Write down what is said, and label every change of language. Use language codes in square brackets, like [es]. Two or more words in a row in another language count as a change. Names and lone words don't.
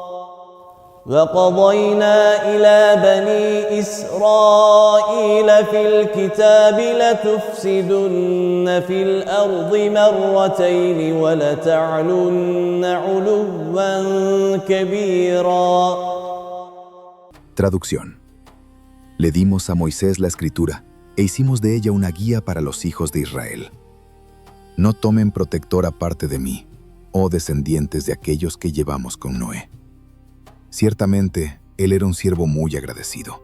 [ar] وقضينا إلى بني إسرائيل في الكتاب لتفسدن في الأرض مرتين ولتعلن علوا كبيرا. [es] Traducción. Le dimos a Moisés la escritura e hicimos de ella una guía para los hijos de Israel. No tomen protector aparte de mí, oh descendientes de aquellos que llevamos con Noé. Ciertamente, él era un siervo muy agradecido.